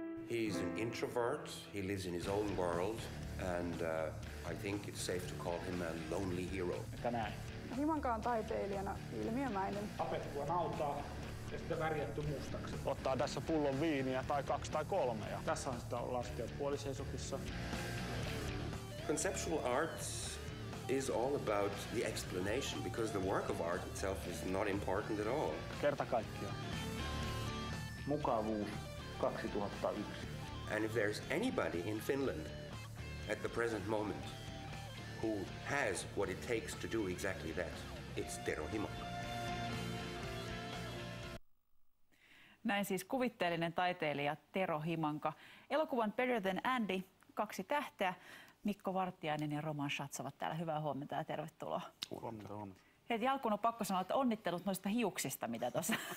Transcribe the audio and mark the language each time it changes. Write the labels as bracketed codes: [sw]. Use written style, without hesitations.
[en] He's an introvert, he lives in his own world, and I think it's safe to call him a lonely hero. [fi] Näin. Himanka on taiteilijana ilmiömäinen. Tapettua nautaa ja sitten värjätty mustaksi. Ottaa tässä pullon viiniä tai 2 tai 3 ja tässä on sitten laskea puoliseisokissa. [en] Conceptual arts is all about the explanation because the work of art itself is not important at all. [fi] Kerta kaikkiaan. Mukavuus 2001. [en] And if there's anybody in Finland at the present moment who has what it takes to do exactly that, it's Tero Himanka. [fi] Näin siis kuvitteellinen taiteilija Tero Himanka. Elokuvan Better Than Andy 2 tähteä. Mikko Vartiainen ja Roman Schatz ovat täällä. Hyvää huomenta ja tervetuloa. Huomenta. Heti alkuun on pakko sanoa, että onnittelut noista hiuksista, mitä tuossa.